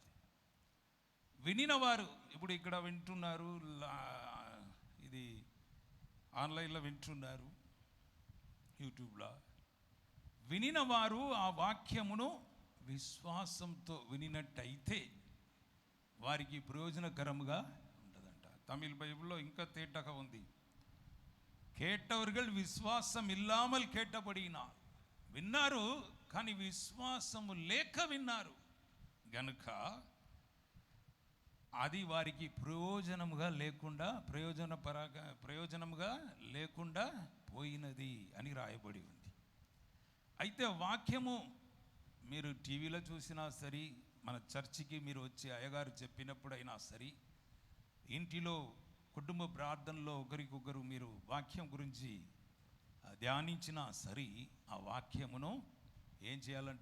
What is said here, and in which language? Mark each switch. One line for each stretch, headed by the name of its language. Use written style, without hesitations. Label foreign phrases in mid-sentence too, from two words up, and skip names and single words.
Telugu: వినిన వారు ఇప్పుడు ఇక్కడ వింటున్నారు, ఇది ఆన్లైన్లో వింటున్నారు, యూట్యూబ్లో. వినిన వారు ఆ వాక్యమును విశ్వాసంతో వినినట్టయితే వారికి ప్రయోజనకరముగా ఉంటుందంట. తమిళ బైబిల్లో ఇంకా తేటగా ఉంది.
Tamil: கேட்டவர்கள் விசுவாசம் இல்லாமல் கேட்டபடியினால்
Telugu: విన్నారు, కానీ విశ్వాసము లేక విన్నారు గనుక అది వారికి ప్రయోజనముగా లేకుండా పోయినది అని రాయబడి ఉంది. అయితే వాక్యము మీరు టీవీలో చూసినా సరే, మన చర్చికి మీరు వచ్చి అయ్యగారు చెప్పినప్పుడైనా సరే, ఇంటిలో కుటుంబ ప్రార్థనలో ఒకరికొకరు మీరు వాక్యం గురించి ధ్యానించినా సరే, ఆ వాక్యమును ఏం చేయాలంట?